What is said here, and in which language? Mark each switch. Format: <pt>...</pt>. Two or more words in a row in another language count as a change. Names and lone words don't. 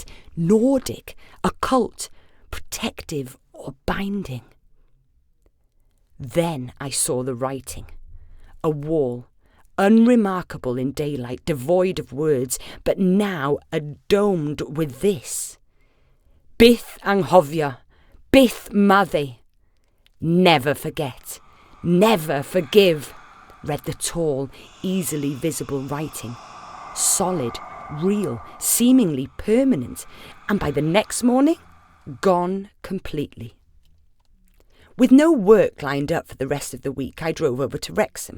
<en>Nordic, occult, protective or binding. Then I saw the writing. A wall, unremarkable in daylight, devoid of words, but now adomed with this.</en> <cy>Byth anghofio, byth madde.</cy> <en>Never forget, never forgive, read the tall, easily visible writing. Solid, real, seemingly permanent, and by the next morning, gone completely. With no work lined up for the rest of the week, I drove over to Wrexham.</en>